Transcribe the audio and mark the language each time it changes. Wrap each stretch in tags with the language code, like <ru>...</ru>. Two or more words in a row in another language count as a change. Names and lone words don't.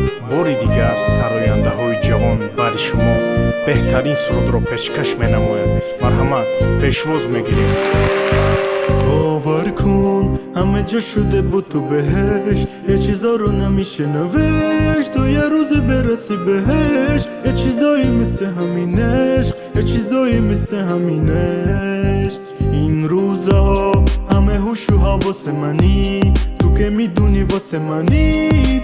<tg>бори дигар сарояндаҳои ҷавон баъди шумо беҳтарин сурудро пешкаш менамояд. Марҳамат, пешвоз мегирем.</tg> <fa>باور کن همه جا شده با تو بهشت، یه چیزا رو نمیشه نوشت، تو یه روزی برسی بهش. یه چیزایی مثل همینش، یه چیزایی مثل همینش. این روزا همه هوش و حواس منی، تو که میدونی واسه منی.</fa>